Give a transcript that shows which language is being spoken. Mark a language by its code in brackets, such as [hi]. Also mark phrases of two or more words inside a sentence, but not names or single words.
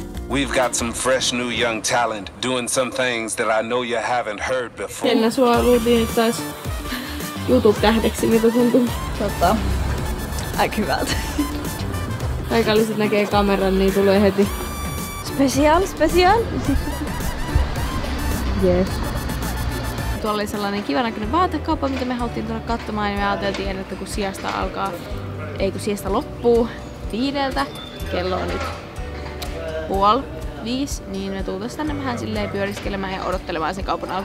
[en] We've got some fresh new young talent doing some things that I know you haven't heard before. [fi] Jenna, sua luultiin, että sais YouTube-tähdeksi, mitä tuntuu. aika hyvältä. Paikalliset näkee kameran, niin tulee heti. [en] Special. Yes. [fi] Tuolla oli sellainen kivan vaatekauppa, mitä me haluttiin tulla katsomaan, ja me ajateltiin, että kun siesta loppuu 5, kello on nyt 4:30, niin me tultais tänne vähän silleen pyöriskelemään ja odottelemaan sen kaupan alkua.